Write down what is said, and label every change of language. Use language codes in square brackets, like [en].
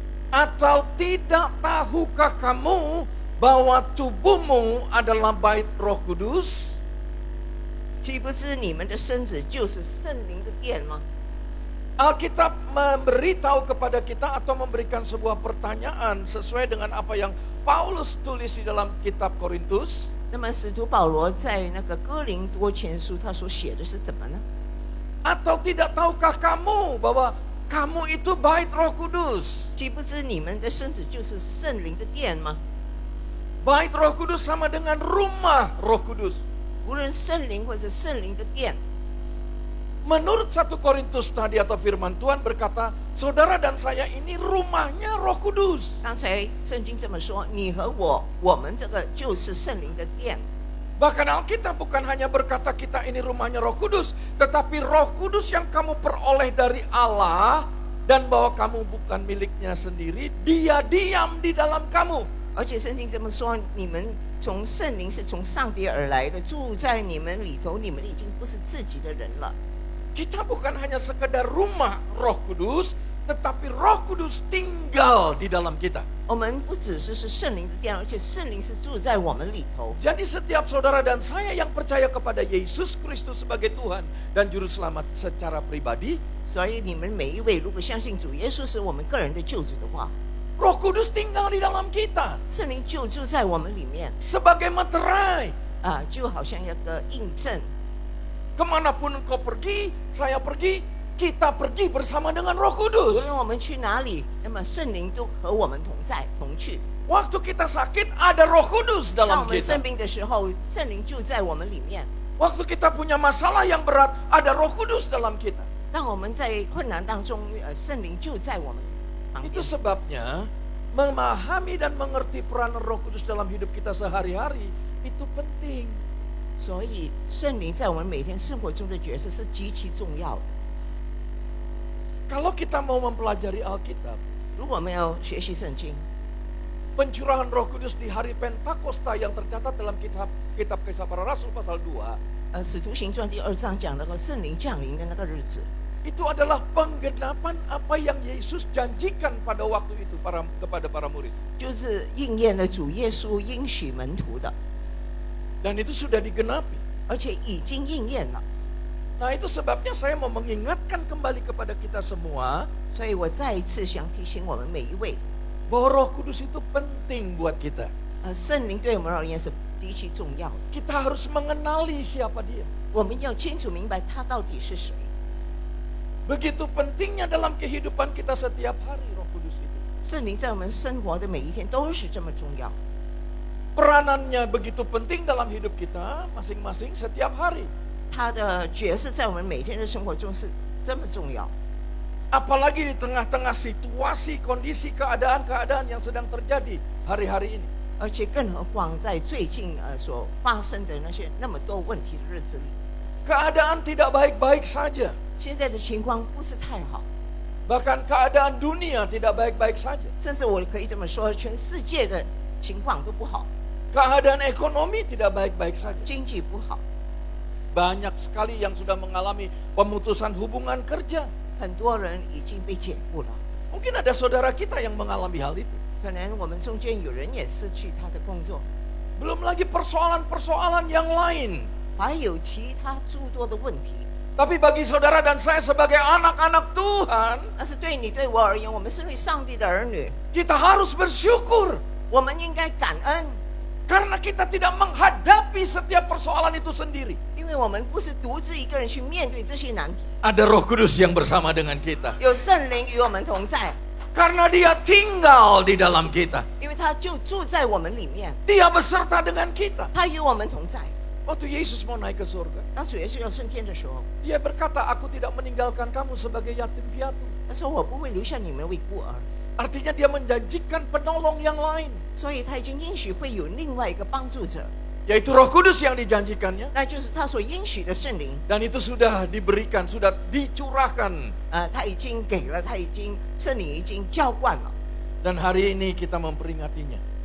[id] Atau tidak tahukah kamu bahwa tubuhmu adalah bait Roh Kudus? [zh] 岂不知你们的身子就是圣灵的殿吗？ [id] Alkitab memberitahu kepada kita atau memberikan sebuah pertanyaan sesuai dengan apa yang Paulus tulis di dalam kitab Korintus. [zh] 那么使徒保罗在那个哥林多前书他所写的是怎么呢？ [id] Atau tidak tahukah kamu bahwa kamu itu bait Roh Kudus? [zh] 岂不知你们的身子就是圣灵的殿吗？ [id] Bait Roh Kudus sama dengan rumah Roh Kudus. [zh] 无论圣灵或者圣灵的殿。 [id] Menurut 1 Korintus tadi atau firman Tuhan berkata, saudara dan saya ini rumahnya Roh Kudus. [zh] 刚才圣经这么说，你和我们这个就是圣灵的殿。 [id] Bahkan Alkitab bukan hanya berkata kita ini rumahnya Roh Kudus, tetapi Roh Kudus yang kamu peroleh dari Allah dan bahwa kamu bukan miliknya sendiri, Dia diam di dalam kamu. [zh] 而且圣经这么说，你们从圣灵是从上帝而来的，住在你们里头，你们已经不是自己的人了。 [id] Kita bukan hanya sekedar rumah Roh Kudus, tetapi Roh Kudus tinggal di dalam kita. [zh] 我们不只是圣灵的殿，而且圣灵是住在我们里头。 [id] Jadi setiap saudara dan saya yang percaya kepada Yesus Kristus sebagai Tuhan dan Juru Selamat secara pribadi, [zh] 所以你们每一位如果相信主耶稣是我们个人的救主的话， [id] Roh Kudus tinggal di dalam kita [zh] 圣灵就住在我们里面 [id] sebagai materai. [zh] 啊，就好像一个印证。 [id] Kemanapun engkau pergi, saya pergi, kita pergi bersama dengan Roh [zh] 无 [id] Kudus. [zh] 论我们去哪里，那么圣灵都和我们同在同去。 [id] Waktu kita sakit, ada Roh Kudus [zh] 当 [id] dalam [zh] 我们 [id] kita. [zh] 生病的时候，圣灵就在我们里面。 [id] Waktu kita punya masalah yang berat, ada Roh Kudus dalam kita. [zh] 当我们在困难当中，圣灵就在我们旁边。 [id] Itu sebabnya memahami dan mengerti peran Roh Kudus dalam hidup kita sehari-hari itu penting. [zh] 所以圣灵在我们每天生活中的角色是极其重要的。 [id] Kalau kita mau mempelajari Alkitab, [zh] 如果我们要学习圣经， [id] pencurahan Roh Kudus di hari Pentakosta yang tercatat dalam kitab Kisah Para Rasul pasal 2, [zh] 使徒行传第2章讲那个圣灵降临的那个日子， [id] itu adalah penggenapan apa yang Yesus janjikan pada waktu itu kepada para murid. [zh] 就是应验了主耶稣应许门徒的， [id] Dan itu sudah digenapi. [zh] 而且已经应验了。 [id] Nah itu sebabnya saya mau mengingatkan kembali kepada kita semua [zh] 所以我再一次想提醒我们每一位， [id] bahwa Roh Kudus itu penting buat kita. [zh] 圣灵对我们而言是极其重要的。 [id] Kita harus mengenali siapa dia. [zh] 我们要清楚明白他到底是谁。 [id] Begitu pentingnya dalam kehidupan kita setiap hari Roh Kudus itu. [zh] 圣灵在我们生活的每一天都是这么重要， [id] Peranannya begitu penting dalam hidup kita masing-masing setiap hari. [zh] 他的角色在我们每天的生活中是这么重要。 [id] Apalagi di tengah-tengah situasi, kondisi, keadaan-keadaan yang sedang terjadi hari-hari ini. [zh] 而且更何况在最近所发生的那些那么多问题的日子里， [id] Keadaan tidak baik-baik saja. [zh] 现在的情况不是太好， [id] Bahkan keadaan dunia tidak baik-baik saja. [zh] 甚至我可以这么说，全世界的情况都不好， [id] Keadaan ekonomi tidak baik-baik saja. [zh] 经济不好， [id] Banyak sekali yang sudah mengalami pemutusan hubungan kerja. [zh] 很多人已经被解雇了。 [id] Mungkin ada saudara kita yang mengalami hal itu. [zh] 可能我们中间有人也失去他的工作， [id] Belum lagi persoalan-persoalan yang lain. [zh] 还有其他诸多的问题。 [id] Tapi bagi saudara dan saya sebagai anak-anak Tuhan, [zh] 但是对你对我而言，我们是为上帝的儿女， [id] kita harus bersyukur. [zh] 我们应该感恩， [id] Karena kita tidak menghadapi setiap persoalan itu sendiri. [zh] 因为我们不是独自一个人去面对这些难题， [id] Ada Roh Kudus yang bersama dengan kita. [zh] 有圣灵与我们同在。 [id] Karena dia tinggal di dalam kita. [zh] 因为他就住在我们里面， [id] Dia beserta dengan kita. [zh] 他与我们同在。 [id] Waktu Yesus mau naik ke surga, [zh] 当主耶稣要升天的时候， [id] dia berkata, aku tidak meninggalkan kamu sebagai yatim piatu. [zh] 他说我不会留下你们为孤儿， [id] Artinya dia menjanjikan penolong yang lain, [zh] 所以他已经应许会有另外一个帮助者， [id] yaitu Roh Kudus yang dijanjikannya. [zh] 那就是他所应许的圣灵。 [id] Dan itu sudah diberikan, sudah dicurahkan. [zh] 他已经给了，他已经圣灵已经浇灌了。 [id] Dan hari ini kita memperingatinya.